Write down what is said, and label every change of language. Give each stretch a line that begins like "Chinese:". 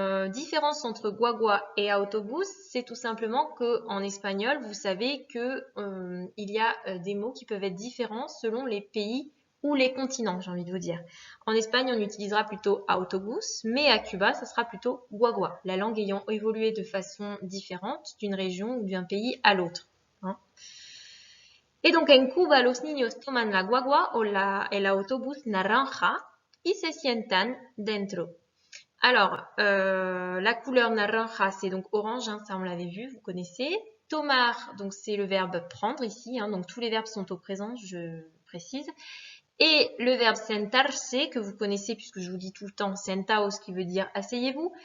French: Différence entre guagua et autobus, c'est tout simplement que en espagnol, vous savez que il y a des mots qui peuvent être différents selon les pays ou les continents, j'ai envie de vous dire. En Espagne, on utilisera plutôt autobus, mais à Cuba, ça sera plutôt guagua, la langue ayant évolué de façon différente d'une région ou d'un pays à l'autre. Et donc,
Spanish: en Cuba, los niños toman la guagua o el autobus naranja y se sientan dentro.
French: Alors, la couleur naranja, c'est donc orange, ça on l'avait vu, vous connaissez. Tomar, donc c'est le verbe prendre ici, donc tous les verbes sont au présent, je précise. Et le verbe sentarse, que vous connaissez puisque je vous dis tout le temps sentaos, qui veut dire asseyez-vous.